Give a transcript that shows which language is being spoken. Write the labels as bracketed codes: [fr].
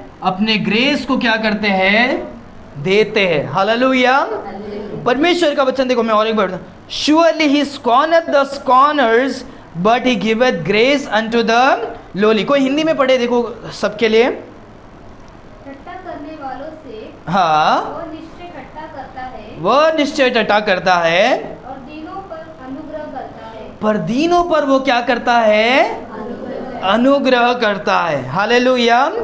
[hi] अपने ग्रेस को क्या करते हैं? देते हैं। हालेलुया। परमेश्वर का वचन देखो, मैं और एक बार बताऊं। [en] Surely he scorneth the scorners, but he giveth grace unto the lowly. [hi] कोई हिंदी में पढ़े देखो सबके लिए। ठट्टा करने वालों से हाँ, वह निश्चय ठट्टा करता है वह निश्चय ठट्टा करता है और दीनों पर अनुग्रह करता है। पर दीनों पर वो क्या करता है? अनुग्रह करता है। हालेलुया।